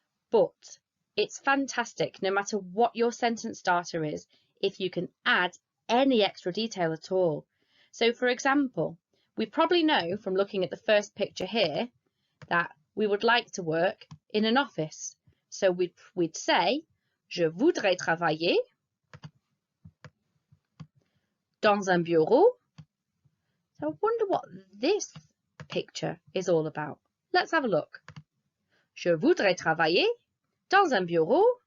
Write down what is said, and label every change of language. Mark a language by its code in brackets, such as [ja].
[en] But it's fantastic, no matter what your sentence starter is, if you can add any extra detail at all. So for example, we probably know from looking at the first picture here that we would like to work in an office. So we'd say [fr] je voudrais travailler dans un bureau. [en] So I wonder what this picture is all about. Let's have a look. [fr] Je voudrais travailler dans un bureau.